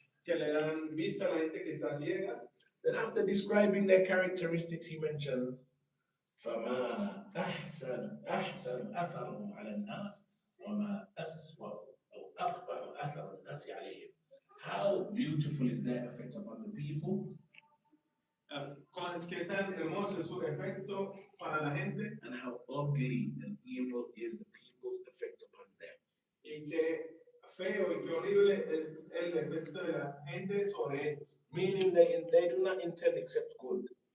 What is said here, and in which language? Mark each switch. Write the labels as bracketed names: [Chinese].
[Spanish] Que le dan vista a la gente que está ciega. [English] Then after describing their characteristics, he mentions [Arabic] فما أحسن أثرهم على الناس وما أسوأ أو أقبح أثر الناس عليهم. [English] How beautiful is their effect upon the people? [Spanish] Qué tan hermoso es su efecto para la gente. [English] And how ugly and evil is the people's effect upon them. [Spanish] Y qué feo y qué horrible es el efecto de la gente sobre ellos. [English] Meaning they do not intend except good.